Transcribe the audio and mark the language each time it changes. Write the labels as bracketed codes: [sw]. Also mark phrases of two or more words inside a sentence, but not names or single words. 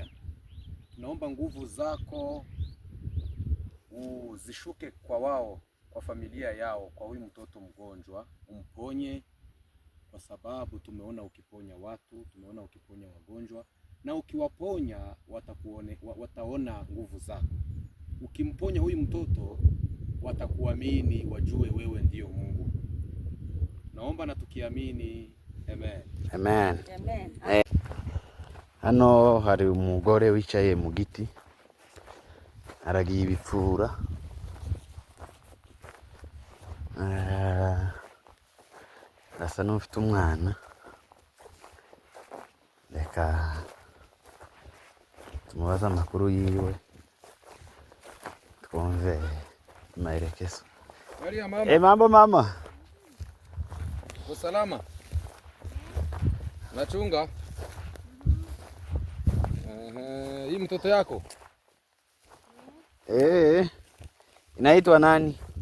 [sw] Tunaomba nguvu zako uzishuke kwa wao, kwa familia yao, kwa huyu mtoto mgonjwa, umponye, kwa sababu tumeona ukiponya watu, tumeona ukiponya wagonjwa, na ukiwaponya wataona nguvu zako. Ukimponya huyu mtoto watakuamini, wajue wewe ndio Mungu. Naomba na tukiamini, amen. Amen. Amen. [rw] Hano hari umugore wicaye mu giti aragiye ibipfura. Asa n'ufite umwana. Reka tumubaze amakuru yiwe twumve maelekezo. [sw] Mama. Mambo mama. Usalama? Nachunga? Hii mtoto yako? Inaitwa nani?